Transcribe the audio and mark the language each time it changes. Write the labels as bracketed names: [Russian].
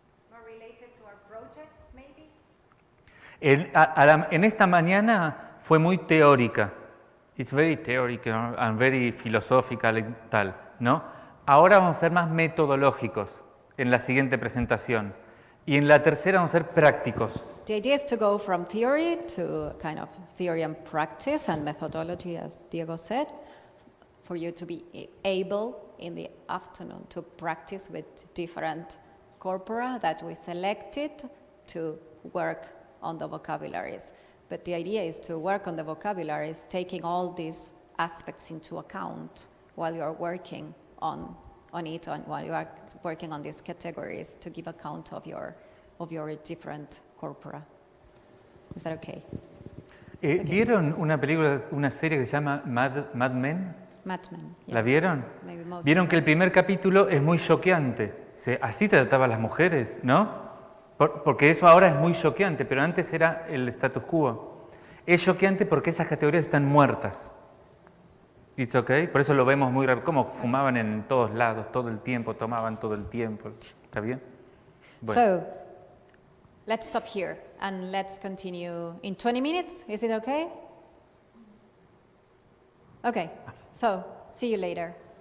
[English] More related to our projects, maybe? [Spanish] En esta mañana fue muy teórica. [English] It's very theoretical and very philosophical [Spanish] y tal, ¿no? Ahora vamos a ser más metodológicos en la siguiente presentación. Y en la tercera vamos a ser prácticos. [English] The idea is to go from theory to kind of theory and practice and methodology, as Diego said, for you to be able in the afternoon to practice with different corpora that we selected to work on the vocabularies. But the idea is to work on the vocabularies, taking all these aspects into account while you are working on it, while you are working on these categories, to give account of your different corpora. Is that okay? [Spanish] ¿Vieron una película, una serie que se llama Mad Men? [English] Mad Men. Yeah. [Spanish] ¿La vieron? [English] Maybe most [Spanish] Vieron [English] of [Spanish] que el primer capítulo es muy choqueante. Así trataban las mujeres, ¿no? Porque eso ahora es muy choqueante, pero antes era el status quo. Es choqueante porque esas categorías están muertas. [English] It's okay. [Spanish] Por eso lo vemos muy rápido. Como fumaban en todos lados, todo el tiempo, tomaban todo el tiempo. ¿Está bien? Bueno. [English] So, let's stop here and let's continue in 20 minutes. Is it okay? Okay, so see you later.